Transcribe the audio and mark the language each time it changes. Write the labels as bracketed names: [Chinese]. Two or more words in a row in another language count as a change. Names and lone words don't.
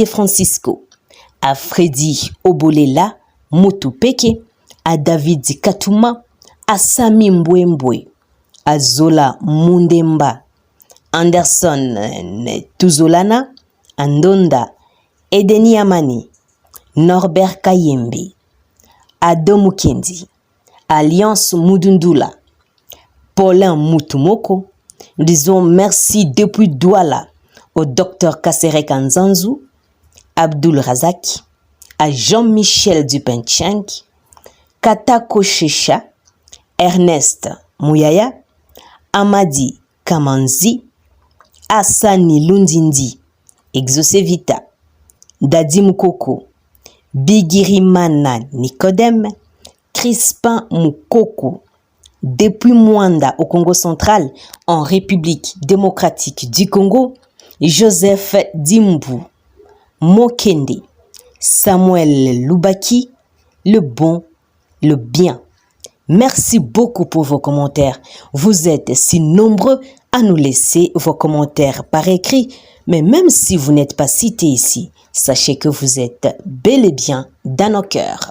[French] Francisco, à Freddy Obolela Mutupeke, à David Katuma, à Sami Mbwembwe, à Zola Mundemba, Anderson Tuzolana, Andonda Edeni Amani, Norbert Kayembe, Adam Kendi, Alliance Mudundula, Paulin Mutumoko. Nous disons merci depuis Douala au docteur Kaserek Nzanzu, Abdul Razak, à Jean-Michel Dupencheng, Katako Shesha, Ernest Mouyaya, Amadi Kamanzi, Asani Lundindi, Exosevita, Dadi Mukoko, Bigirimana Nicodème, Crispin Mukoko, depuis Mwanda au Congo central, en République démocratique du Congo, Joseph Dimbu, Mokende, Samuel Lubaki, le bon, le bien. Merci beaucoup pour vos commentaires. Vous êtes si nombreux à nous laisser vos commentaires par écrit, mais même si vous n'êtes pas cité ici, sachez que vous êtes bel et bien dans nos cœurs.